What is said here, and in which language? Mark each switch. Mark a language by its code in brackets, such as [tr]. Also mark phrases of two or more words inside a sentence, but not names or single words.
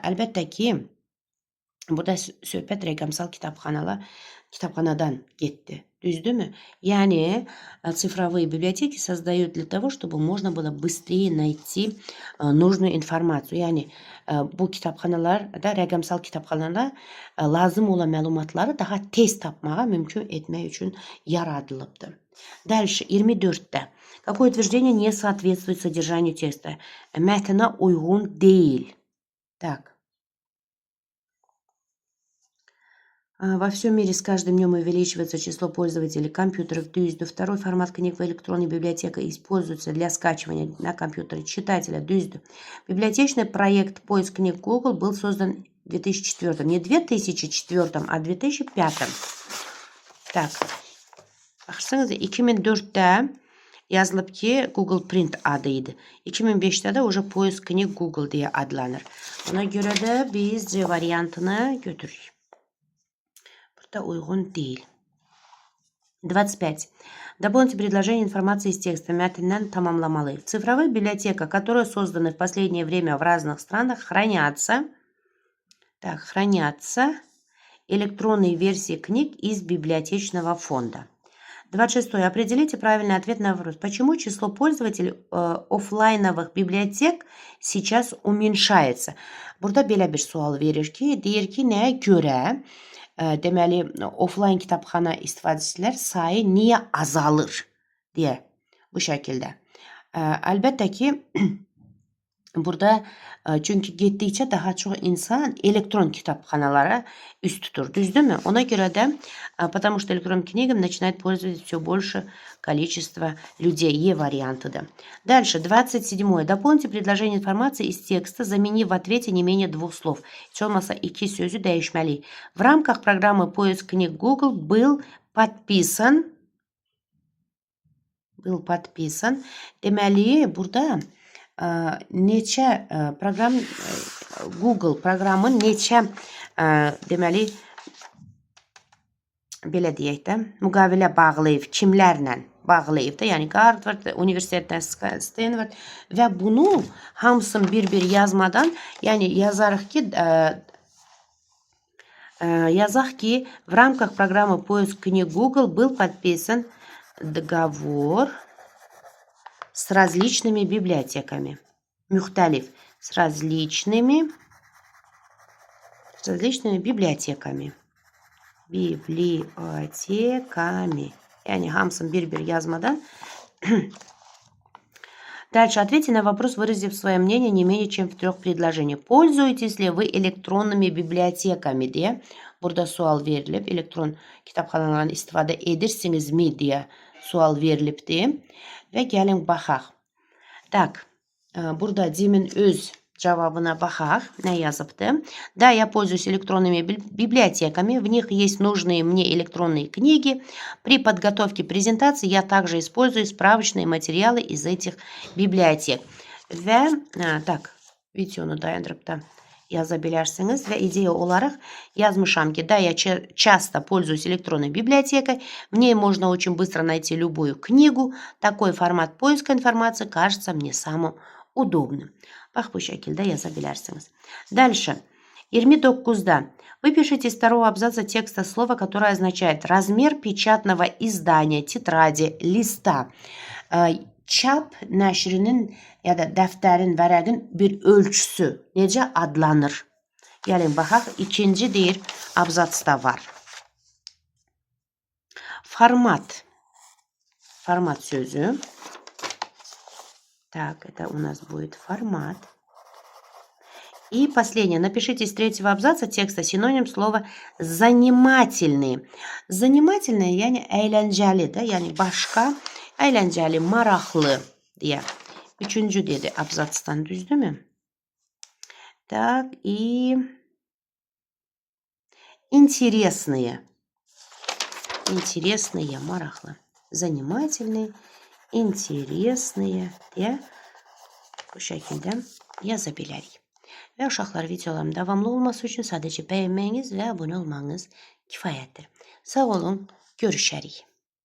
[az] Əlbəttə ki, burada söhbət rəqəmsal kitabxanadan getdi. Düzdürmü? [ru] Yani цифровые библиотеки создают для того, чтобы можно было быстрее найти нужную информацию. [az] Yani bu kitabxanalarda, rəqəmsal kitabxanada lazım olan məlumatları daha tez tapmağa mümkün etmək üçün yaradılıbdır. [ru] Дальше 24'te. Какое утверждение не соответствует содержанию текста? [az] Mətnə uyğun değil. Так. [ru] Во всем мире с каждым днем увеличивается число пользователей компьютеров. [az] Düzdür. [ru] Второй формат книг в электронной библиотеке используется для скачивания на компьютере читателя. Düzdür. Библиотечный проект поиск книг Google был создан в 2004. Не 2004, а 2005. Так. [az] Baxırsanız 2004'te yazılıb ki Google Print adıydı. 2005'te de [ru] уже поиск книг [az] Google diye adlanır. Ona göre de biz C variantını götürürük. Burada uygun değil. 25. [ru] Дополните предложение информации из текста. [az] Мətndən tamamlamalı. [ru] В цифровых библиотеках, которые созданы в последнее время в разных странах, хранятся электронные версии книг из библиотечного фонда. 26. Определите правильный ответ на вопрос. Почему число пользователей офлайновых библиотек сейчас уменьшается? [az] Burada belə bir sual verir ki, deyir ki, nəyə görə deməli offline kitabxana istifadəçilər sayı niyə azalır deyə bu şəkildə. Əlbəttə ki, burada çünkü getdikcə daha çox insan elektron kitabxanalara üst tutur. Düzdürmü? Ona görə də [ru] потому что электронным книгам начинает пользоваться все больше количество людей. Е вариантыdır. Дальше, 27. Дополните предложение информации из текста, заменив в ответе не менее 2 слов. [az] Heç olmasa 2 sözü değişmeli. [ru] В рамках программы поиск книг Google был подписан. [az] Deməli, burada neçə proqram Google proqramı neçə deməli belə deyək də müqavilə bağlayıb, kimlərlə bağlayıb da, yəni Harvard Universitetdən Stanford və bunu hamısını bir-bir yazmadan, yəni yazaq ki, [ru] в рамках программы поиск книг Google был подписан договор с различными библиотеками. [az] Мюхталиф. [ru] С различными библиотеками. [az] Yani hamsın bir yazmadan. [ru] Дальше ответьте на вопрос, выразив свое мнение не менее чем в 3 предложениях. Пользуетесь ли вы электронными библиотеками [az] diye burada sual verilib. Elektron kitabxanalardan istifadə edirsinizmi diye sual verilibdir. Və gəlin baxaq. Так, burada Dimin öz cavabına baxaq. Nə yazıbdı? [ru] Да, я пользуюсь электронными библиотеками. В них есть нужные мне электронные книги. При подготовке презентации я также использую справочные материалы из этих библиотек. [az] Və, так, videonu dayandırıb da yaza bilərsiniz və ideya olaraq yazmışam ki, [ru] да, я часто пользуюсь электронной библиотекой. В ней можно очень быстро найти любую книгу. Такой формат поиска информации кажется мне самым удобным. [az] Bax, bu şəkildə yaza bilərsiniz. [ru] Дальше. 29-da. Выпишите из 2 абзаца текста слово, которое означает размер печатного издания, tетради, lista. [az] Çap nəşrinin ya da dəftərin, vərəqin bir ölçüsü necə adlanır? Gəlin baxaq, ikinci deyir, abzatsda var. Format. Format sözü. [ru] Так, это у нас будет формат. И последнее. Напишите из 3 абзаца текста синоним слова занимательный. Занимательный, [az] yani eğlenceli de, yani başka, eğlenceli, maraqlı diye Üçüncü dedi abzatsdan, düzdürmü? [ru] Так, и интересные. [az] Интересные, maraqlı. [ru] Занимательные, интересные [az] deyə bu şəkildə yaza bilərik. Və uşaqlar, videolarım davamlı olması üçün sadəcə bəyənməyiniz və abunə olmanız kifayətdir. Sağ olun, görüşərik.